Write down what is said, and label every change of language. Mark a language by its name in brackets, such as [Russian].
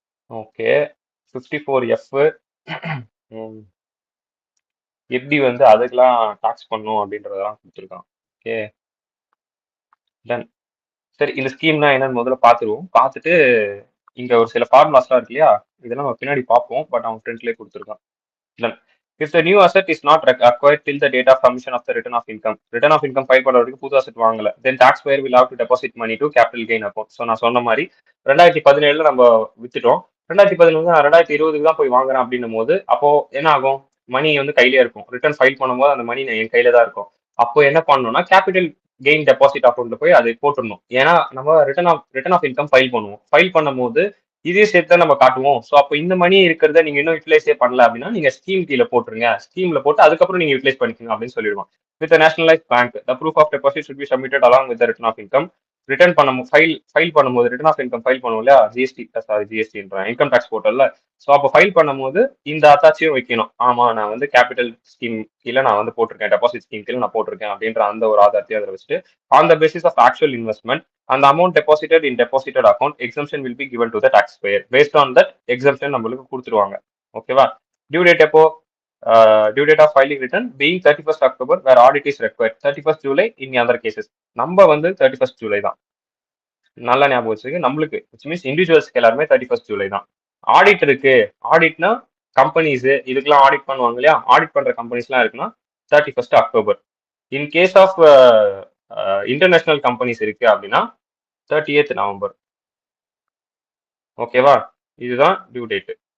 [Tamil] Okay, 54F எப்படி வந்து அதுக்கெல்லாம் டாக்ஸ் பண்ணும் அப்படின்றதெல்லாம் கொடுத்துருக்கான். Okay done. சரி, இந்த ஸ்கீம்னா என்னன்னு முதல்ல பார்த்துருவோம். பார்த்துட்டு இங்க ஒரு சில ஃபார்முலாஸ்லாம் இருக்கு இல்லையா, இதெல்லாம் நம்ம பின்னாடி பார்ப்போம். பட் அவன் ஃப்ரெண்ட்லேயே கொடுத்துருக்கான். [English] Then, if the new asset is not acquired till the date of submission of the return of income file பண்றதுக்கு புது asset வாங்கல, then taxpayer will have to deposit money to capital gain account. [Tamil] So நான் சொன்ன மாதிரி 2017 நம்ம வித்துட்டோம். 2017 நான் 2020 தான் போய் வாங்குறேன் அப்படின்னும் போது அப்போ என்ன ஆகும்? மணி வந்து கையிலே இருக்கும். ரிட்டர்ன் ஃபைல் பண்ணும்போது அந்த மணி என் கையில தான் இருக்கும். அப்போ என்ன பண்ணணும்னா கேபிட்டல் கெயின் டெபாசிட் அக்கௌண்ட்ல போய் அதை போட்டுடணும். ஏன்னா நம்ம ரிட்டர்ன் ஆஃப் இன்கம் ஃபைல் பண்ணுவோம். ஃபைல் பண்ணும்போது இதே சேர்த்து தான் நம்ம காட்டுவோம். ஸோ அப்போ இந்த மணி இருக்கிறத நீங்க இன்னும் யூட்டிலைஸே பண்ணல அப்படின்னா நீங்க ஸ்கீம் கீழே போட்டுருங்க. ஸ்கீம்ல போட்டு அதுக்கப்புறம் நீங்க யூட்டிலைஸ் பண்ணிக்கோங்க அப்படின்னு சொல்லிடுவோம். With nationalise bank the proof of deposit should be submitted along with return of income. Return பண்ணும் ஃபைல் பண்ணும்போது ரிட்டர்ன் ஆஃப் இன்கம் ஃபைல் பண்ணுவோம் இல்லையா, ஜிஎஸ்டின்ற இன்கம் டேக்ஸ் போர்ட்டல்ல. ஸோ அப்போ ஃபைல் பண்ணும்போது இந்த அத்தாச்சியும் வைக்கணும். ஆமா, நான் வந்து கேபிட்டல் ஸ்கீம் கீழே நான் வந்து போட்டிருக்கேன், டெபாசிட் ஸ்கீம் கீழே நான் போட்டிருக்கேன் அப்படின்ற அந்த ஒரு ஆதாரத்தையும் அதில் வச்சுட்டு, on the basis of actual investment and the amount deposited in deposited account exemption will be given to the taxpayer. Based on that exemption நம்மளுக்கு கொடுத்துருவாங்க. ஓகேவா? டியூ டேட் எப்போ? [English] Due date of filing return being 31st October where audit is required. 31st July in other cases. [Tamil] நம்ம வந்து 31st July தான். நல்லா ஞாபகம் வச்சுருக்கு. நம்மளுக்கு which means இண்டிவிஜுவல்ஸ்க்கு எல்லாருமே 31st July தான். ஆடிட் இருக்கு. ஆடிட்னா கம்பெனிஸ் இதுக்கெல்லாம் ஆடிட் பண்ணுவாங்க இல்லையா, ஆடிட் பண்ற கம்பெனிஸ்லாம் இருக்குன்னா 31st October. In case of international companies இருக்கு அப்படின்னா 30th November. ஓகேவா? இதுதான் டியூ டேட்.